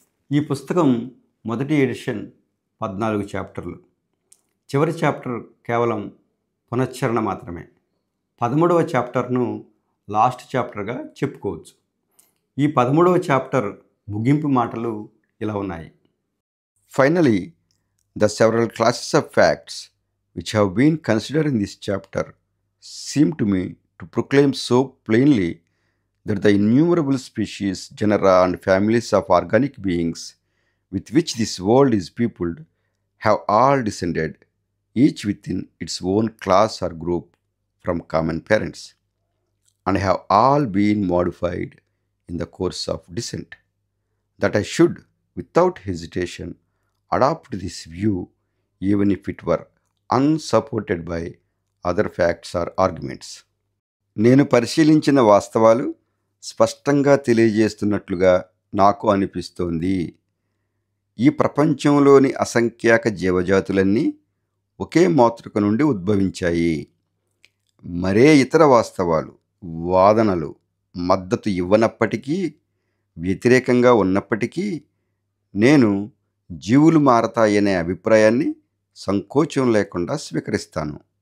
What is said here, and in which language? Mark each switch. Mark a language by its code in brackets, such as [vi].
[te] ఈ పుస్తకం మొదటి ఎడిషన్ 14 చాప్టర్లు. చివరి చాప్టర్ కేవలం పునశ్చరణ మాత్రమే. 13వ చాప్టర్ను లాస్ట్ చాప్టర్గా చెప్పుకోవచ్చు. ఈ 13వ చాప్టర్ ముగింపు మాటలు ఇలా ఉన్నాయి. [en] Finally, the several classes of facts which have been considered in this chapter seem to me to proclaim so plainly that the innumerable species, genera, and families of organic beings with which this world is peopled have all descended, each within its own class or group, from common parents, and have all been modified in the course of descent. That I should, without hesitation, adopt this view, even if it were unsupported by other facts or arguments. [te] నేను పరిశీలించిన వాస్తవాలు స్పష్టంగా తెలియజేస్తున్నట్లుగా నాకు అనిపిస్తోంది. ఈ ప్రపంచంలోని అసంఖ్యాక జీవజాతులన్నీ ఒకే మాతృక నుండి ఉద్భవించాయి. మరే ఇతర వాస్తవాలు, వాదనలు మద్దతు ఇవ్వనప్పటికీ, వ్యతిరేకంగా ఉన్నప్పటికీ, నేను జీవులు మారతాయనే అభిప్రాయాన్ని సంకోచం లేకుండా స్వీకరిస్తాను.